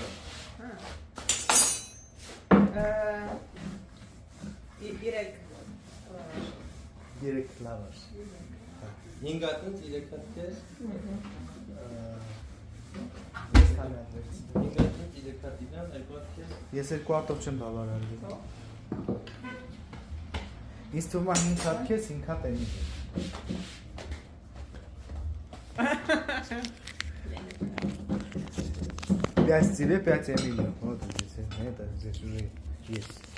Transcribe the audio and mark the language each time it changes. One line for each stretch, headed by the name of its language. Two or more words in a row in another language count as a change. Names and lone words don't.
Armenian: Երեք լավաշ։ 5 հատ ինձ 3 հատ քեզ։ Ես քանի հատ վերցնի։ 5 հատ ինձ 3 հատ իրան, 2 հատ քեզ։ Ես երկու հատով չեմ բավարարվի։ Ինձ թվում է 5 հատ քեզ, 5 հատ էմի։
Russian: Пять тебе, 5 Эмилию. Вот здесь, это здесь уже есть.